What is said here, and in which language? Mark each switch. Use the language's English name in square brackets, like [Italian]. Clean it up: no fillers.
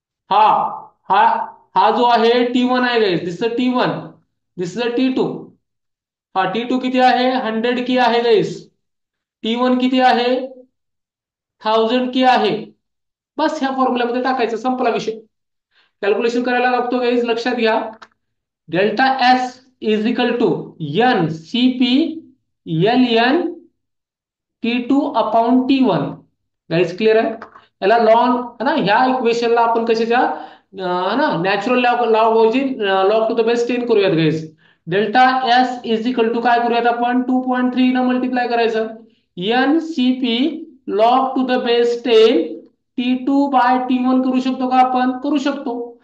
[Marathi] हा हा हा जो आहे T1 आहे गाईस. [English] This is T1, this is T2. [Marathi] हा T2 किती आहे? 100 की आहे गाईस. T1 किती आहे? 1000 की आहे. बस ह्या फॉर्म्युल्यामध्ये टाकायचं, संपला विषय. कॅल्क्युलेशन करायला लागतो गाईस, लक्षात घ्या. [English] Delta S is equal to N C P L N T2 upon T1. [Marathi] Guys clear आहे? याला लॉन [Hindi] है ना, [Marathi] ह्या इक्वेशनला आपण कशाच्या है ना [English] natural log to the base 10 [Marathi] करूयात guys. [English] delta S is equal to [Marathi] काय करूयात आपण 2.3 न मल्टिप्लाय करायचं. N C P log to the base 10 T2 bye T1 करू शकतो का आपण? करू शकतो.